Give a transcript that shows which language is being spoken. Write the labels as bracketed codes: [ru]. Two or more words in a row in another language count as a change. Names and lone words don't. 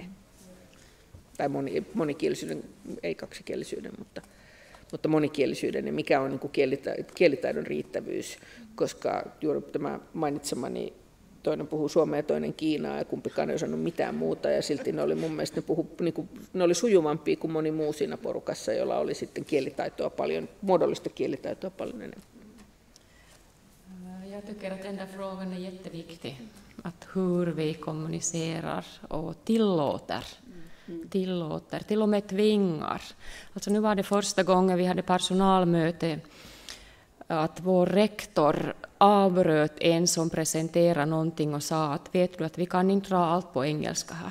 [fi] Tai monikielisyyden, ei kaksikielisyyden, mutta monikielisyyden, ja mikä on niin kuin kielitaidon riittävyys, koska juuri tämä mainitsemani toinen puhuu suomea ja toinen kiinaa, ja kumpikaan ei osannut mitään muuta, ja silti ne oli mun mielestä, ne oli sujuvampia kuin moni muu siinä porukassa, jolla oli sitten kielitaitoa paljon, muodollista kielitaitoa paljon enemmän. [sv] Jag tycker att den där frågan är jätteviktig, att hur vi kommunicerar och tillåter, till och med tvingar. Alltså nu var det första gången vi hade personalmöte att vår rektor avbröt en som presenterade någonting och sa att vet du att vi kan inte dra allt på engelska här.